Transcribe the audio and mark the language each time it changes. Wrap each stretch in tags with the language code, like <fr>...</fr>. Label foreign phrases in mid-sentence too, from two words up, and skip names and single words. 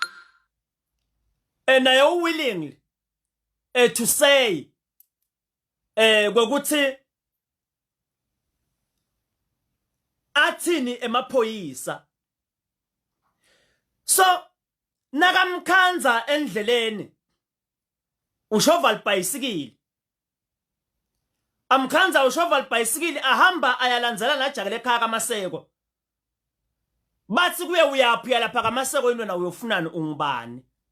<ss>naye</ss> <en>willing to say</en> <ss>ngokuthi athini emaphoyisa so nakamkhanza endleleni ushova libhayisikili amkhanza ushova libhayisikili ahamba ayalandzela najakele ekhaya kaMaseko bathi kuye uyaphi lapha kaMaseko into na uyofunani ungubani</ss>